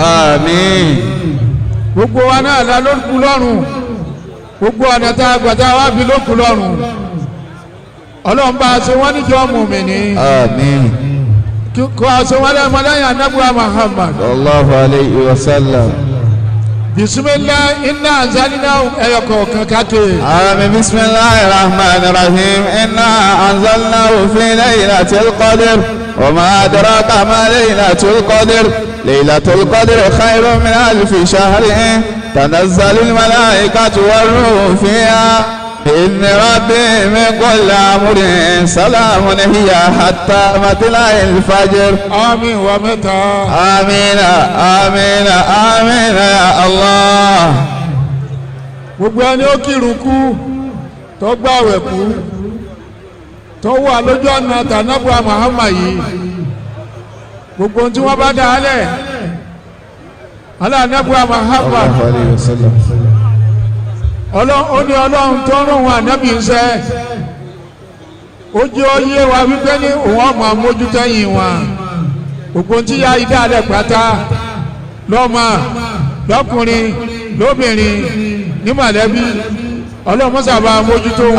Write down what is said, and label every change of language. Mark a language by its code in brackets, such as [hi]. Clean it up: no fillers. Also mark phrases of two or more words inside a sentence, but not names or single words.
[yo] àmín. gbogbo wa náà la ló kú lọ́rùn gbogbo ọ̀nà tá a gbàtà wá bí ló kú lọ́rùn ọlọ́run bá a ṣe wọ́n níjọ́ mùmínì. àmín. kó a ṣe wọ́n lẹ́mọ lẹ́yìn anábùwà Muhammad. [ar] صلى الله عليه وسلم. بسم الله إنا أنزلناه [yo] ẹyọ kọ̀ọ̀kan káke. àmín. [ar] بسم الله الرحمن الرحيم إنا أنزلناه في ليلة القدر. وما أدراك ما ليلة القدر ليلة القدر خير من 1000 شهر تنزل الملائكة والروح فيها بإذن ربي من كل أمر سلام هي حتى مطلع الفجر. آمين ومتى. آمين آمين آمين يا الله. [yo] gbogbo ẹni ó kírun kú tó gbààwẹ̀ kú tó wà lójú ọ̀nà tànàbùà Muhammad yìí gbogbo tí wọ́n bá dá alẹ̀ alánàbùà Muhammad ó ní ọlọ́run tó rún wọn ànábì ń sẹ́ ó jẹ́ oyé wa wípé ní òun ọmọ amójútẹ́yìn wọn gbogbo tí yá idá alẹ̀ pátá lọ́mọ lọ́kùnrin lóbìnrin ní mọ̀lẹ́bí ọlọ́run mọ́sàbà mójútó wọn.